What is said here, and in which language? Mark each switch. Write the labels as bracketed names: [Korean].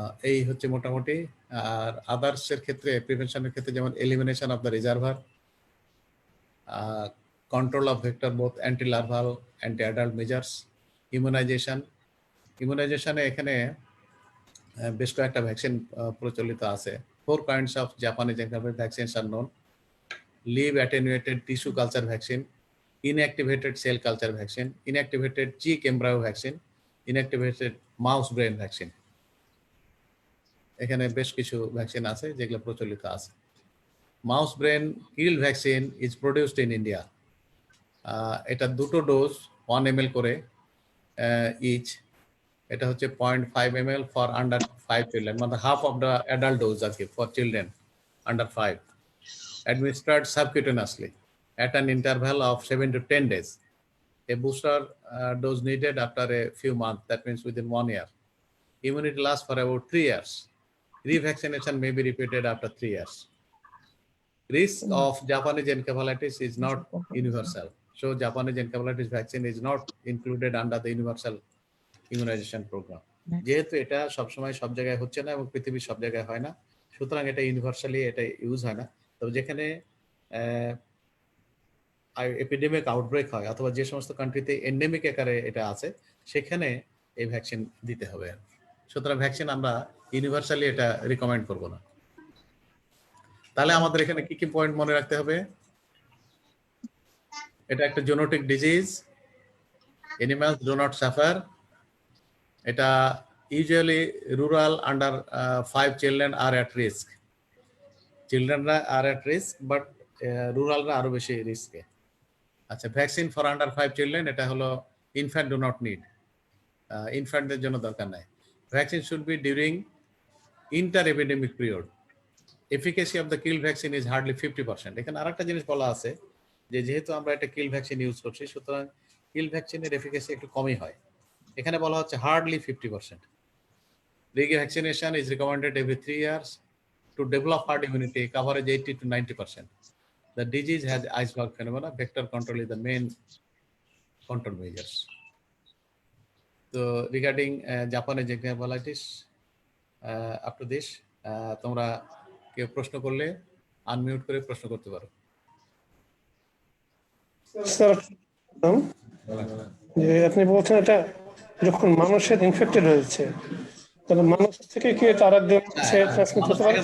[Bangla] এই হচ্ছে মোটামুটি। আর আদার্সের ক্ষেত্রে, প্রিভেনশনের ক্ষেত্রে যেমন elimination of the reservoir, control of vector both anti larval anti adult measures, ইমিউনাইজেশনে এখানে বেশ কয়েকটা ভ্যাকসিন প্রচলিত আছে। [English] 4 kinds of Japanese encapsulated vaccines are known: live attenuated tissue culture vaccine, inactivated cell culture vaccine, inactivated chick embryo vaccine, inactivated mouse brain vaccine. [Bangla] এখানে বেশ কিছু vaccine আছে যেগুলো প্রচলিত আছে। [English] Mouse brain kill vaccine is produced in India. [Bangla] এটা 2টো dose 1 ml করে each. এটা হচ্ছে [English] 0.5 ml for under 5 children, মানে half of the adult dose আর কি for children under 5, administered subcutaneously at an interval of 7 to 10 days. A booster dose needed after a few months, that means within 1 year. Immunity lasts for about 3 years. Revaccination may be repeated after 3 years. Risk of Japanese encephalitis is not universal. So Japanese encephalitis vaccine is not included under the universal immunization program. [Bangla] যেহেতু এটা সবসময় সব জায়গায় হচ্ছে না এবং পৃথিবীর সব জায়গায় হয় না, সুতরাং এটা ইউনিভার্সালি এটা ইউজ হয় না। তবে যেখানে এপিডেমিক আউটব্রেক হয় অথবা যে সমস্ত কান্ট্রিতে এন্ডেমিক আকারে এটা আছে সেখানে এই ভ্যাকসিন দিতে হবে। সুতরাং ভ্যাকসিন আমরা ইউনিভার্সালি এটা রিকমেন্ড করব না। তাহলে আমাদের এখানে কি কি পয়েন্ট মনে রাখতে হবে? এটা একটা [English] Genetic disease, animals do not suffer. এটা usually rural under 5 children আর at risk. [Bangla] চিলড্রেনরা আর at risk, but রুরালরা আরো বেশি রিস্কে। আচ্ছা, ভ্যাকসিন ফর আন্ডার 5 চিলড্রেন এটা হলো ইনফ্যান্ট ডু নট নিড, ইনফ্যান্টদের জন্য দরকার নাই। [English] Vaccine should be during inter epidemic period. Efficacy of the kill vaccine is hardly 50%। [Bangla] এখানে আরেকটা জিনিস বলা আছে যে যেহেতু আমরা একটা কিল ভ্যাকসিন ইউজ করছি, সুতরাং কিল ভ্যাকসিনের এফিকেসি একটু কমই হয়। এখানে বলা হচ্ছে hardly 50%। [English] Revaccination is recommended every 3 years to develop herd immunity, coverage 80 to 90%. The disease has iceberg phenomena. Vector control is the main control measures. So regarding Japanese encephalitis, up to this, [Bangla] তোমরা কেউ প্রশ্ন করলে unmute করে প্রশ্ন করতে পারো। Sir, যে আপনি বলছেন এটা যখন মানুষের ইনফেক্টেড হয়েছে, তাহলে মানুষ থেকে কি এটা আরেকজন ট্রান্সমিট হতে পারে?